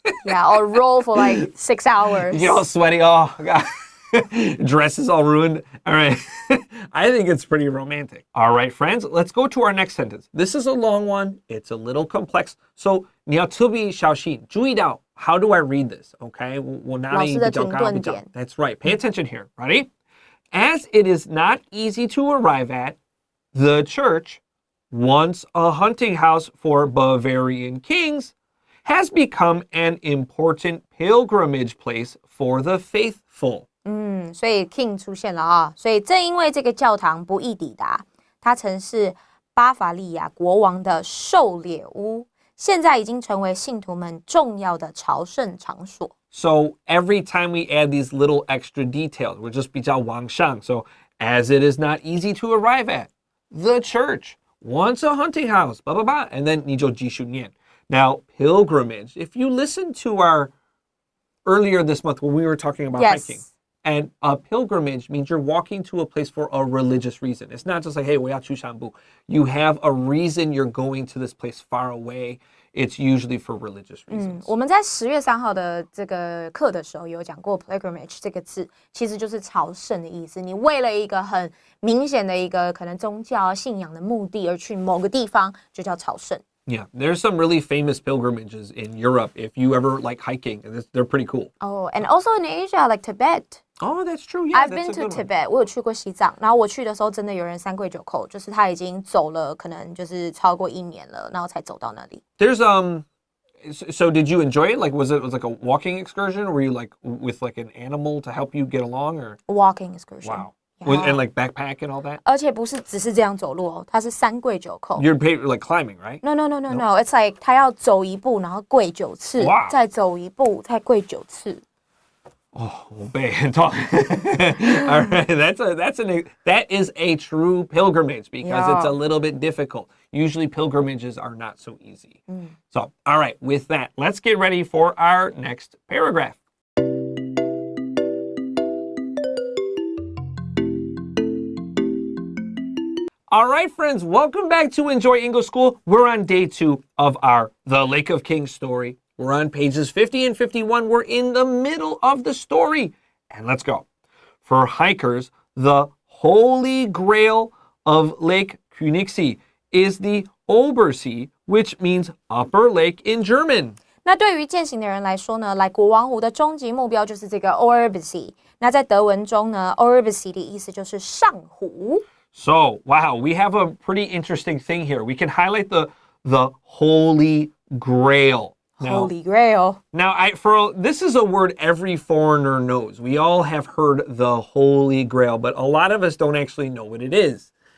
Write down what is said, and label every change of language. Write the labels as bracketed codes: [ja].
[en] Yeah, or roll for like 6 hours. You get all sweaty. Oh, God. Dress is all ruined. All right. I think it's pretty romantic. All right, friends, let's go to our next sentence. This is a long one. It's a little complex. So, [zh] 你要特别小心，注意到 [en] how do I read this? Okay. [zh] 我哪里比较高比较 [en] That's right. Pay attention here. Ready? As it is not easy to arrive at, the church, once a hunting house for Bavarian kings, has become an important pilgrimage place for the faithful. [zh] 所以 king 出现了啊，所以正因为这个教堂不易抵达，它曾是巴伐利亚国王的狩猎屋，现在已经成为信徒们重要的朝圣场所。 [en] So every time we add these little extra details, we're just [zh] 比较往上. [en] So as it is not easy to arrive at, the church, once a hunting house, blah, blah, blah. And then [zh] 你就继续念. [en] Now, pilgrimage, if you listen to our earlier this month when we were talking about hiking, and a pilgrimage means you're walking to a place for a religious reason. It's not just like, hey, [zh] 我要去散步. [en] You have a reason you're going to this place far away. it's usually for religious reasons. [zh] 我们在10月3号的这个课的时候有讲过 pilgrimage 这个字，其实就是朝圣的意思。你为了一个很明显的一个可能宗教信仰的目的而去某个地方，就叫朝圣。 [en] Yeah, there's some really famous pilgrimages in Europe if you ever like hiking, and they're pretty cool. Oh, and also in Asia, like Tibet. Oh, that's true. Yeah, I've been to Tibet. [zh] 我有去过西藏，然后我去的时候真的有人三跪九叩，就是他已经走了，可能就是超过1年了，然后才走到那里。 [en] There's So did you enjoy it? Like, was it like a walking excursion? Were you like with like an animal to help you get along, or walking excursion? Wow. Yeah. And like backpack and all that? [zh] 而且不是只是这样走路哦，他是三跪九叩。 [en] You're like climbing, right? No. It's like [zh] 他要走一步，然后跪9次， [en] Wow. [zh] 再走一步，再跪9次。 [en] Oh, obey and talk. All right, that is a true pilgrimage because it's a little bit difficult. Usually pilgrimages are not so easy. So, all right, with that, let's get ready for our next paragraph. All right, friends, welcome back to Enjoy English School. We're on day 2 of our The Lake of Kings story. We're on pages 50 and 51. We're in the middle of the story. And let's go. For hikers, the holy grail of Lake Königssee is the Obersee, which means upper lake in German. [zh] 那对于健行的人来说呢，来国王湖的终极目标就是这个 Obersee。那在德文中呢 ，Obersee 的意思就是上湖。 [en] So, wow, we have a pretty interesting thing here. We can highlight the Holy Grail. Holy Grail. Now, this is a word every foreigner knows. We all have heard the Holy Grail, but a lot of us don't actually know what it is.